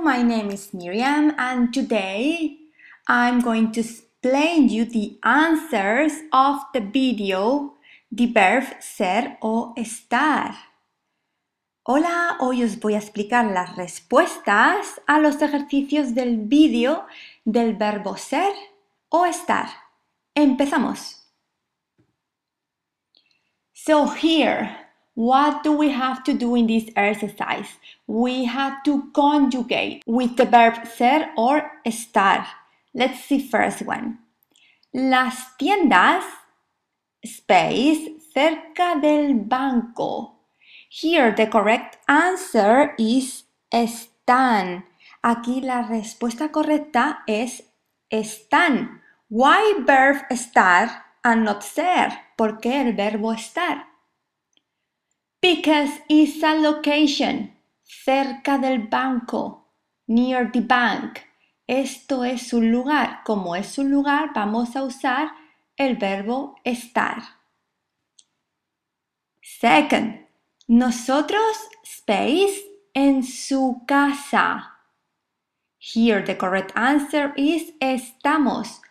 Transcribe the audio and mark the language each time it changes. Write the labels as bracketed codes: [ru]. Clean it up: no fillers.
[en] My name is Miriam and today I'm going to explain you the answers of the video, the verb ser o estar. [es] Hola, hoy os voy a explicar las respuestas a los ejercicios del vídeo del verbo ser o estar. Empezamos. [en] So here, what do we have to do in this exercise? We have to conjugate with the verb ser or estar. Let's see first one. [es] Las tiendas, [en] space, [es] cerca del banco. [en] Here the correct answer is están. [es] Aquí la respuesta correcta es están. [en] Why verb estar and not ser? [es] ¿Por qué el verbo estar? [en] Because it's a location, [es] cerca del banco, [en] near the bank. [es] Esto es un lugar. Como es un lugar, vamos a usar el verbo estar. [en] Second, [es] nosotros, space, en su casa. [en] Here the correct answer is estamos.